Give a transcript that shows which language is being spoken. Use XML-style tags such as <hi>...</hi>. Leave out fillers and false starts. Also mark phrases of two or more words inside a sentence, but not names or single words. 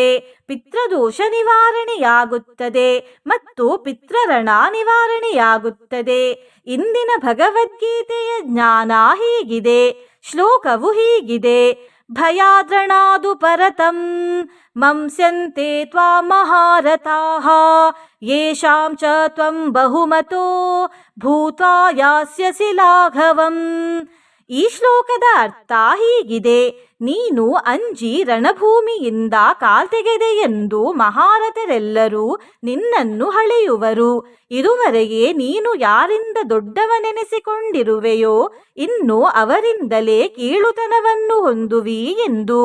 <kn>ಪಿತೃದೋಷ ನಿವಾರಣೆಯಾಗುತ್ತದೆ ಮತ್ತು ಪಿತೃಋಣ ನಿವಾರಣೆಯಾಗುತ್ತದೆ. ಇಂದಿನ ಭಗವದ್ಗೀತೆಯ ಜ್ಞಾನ ಹೀಗಿದೆ. ಶ್ಲೋಕವು ಹೀಗಿದೆ.</kn> <sa>ಭಯಾದ್ರಣಾದು ಪರತಂ ಮಂಸ್ಯಂತೆ ತ್ವಾಂ ಮಹಾರಥಾಃ ಯೇಷಾಂ ಚ ತ್ವಂ ಬಹುಮತೋ ಭೂತ್ವಾ ಯಾಸ್ಯಸಿ ಲಾಘವಂ.</sa> <kn>ಈ ಶ್ಲೋಕದ ಅರ್ಥ ಹೀಗಿದೆ. ನೀನು ಅಂಜಿ ರಣಭೂಮಿಯಿಂದ ಕಾಲ್ತೆಗೆದೆ ಎಂದು ಮಹಾರಥರೆಲ್ಲರೂ ನಿನ್ನನ್ನು ಹಳೆಯುವರು. ಇದುವರೆಗೆ ನೀನು ಯಾರಿಂದ ದೊಡ್ಡವನೆನಿಸಿಕೊಂಡಿರುವೆಯೋ ಇನ್ನು ಅವರಿಂದಲೇ ಕೀಳುತನವನ್ನು ಹೊಂದುವಿ ಎಂದು.</kn>